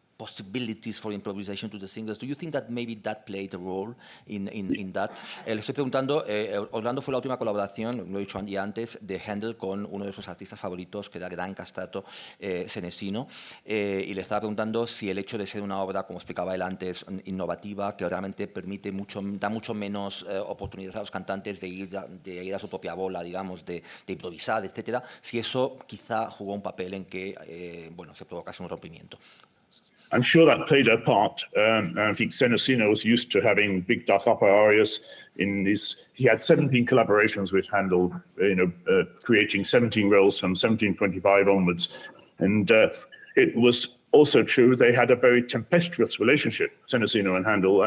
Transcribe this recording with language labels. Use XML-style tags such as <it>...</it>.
<en>possibilities for improvisation to the singers. Do you think that maybe that played a role in that?</en> <es>Le estoy preguntando, Orlando fue la última colaboración, lo he dicho ya antes, de Händel con uno de sus artistas favoritos, que era el gran castrato Senesino, y le estaba preguntando si el hecho de ser una obra, como explicaba él antes, innovativa, que realmente da mucho menos oportunidades a los cantantes de ir a su propia bola, digamos, de improvisar, etcétera, si eso quizá jugó un papel en que se provocase un rompimiento.</es> <en>I'm sure that played a part. I think Senesino was used to having big dark opera arias. He had 17 collaborations with Händel, creating 17 roles from 1725 onwards. And it was also true they had a very tempestuous relationship, Senesino and Händel.</en>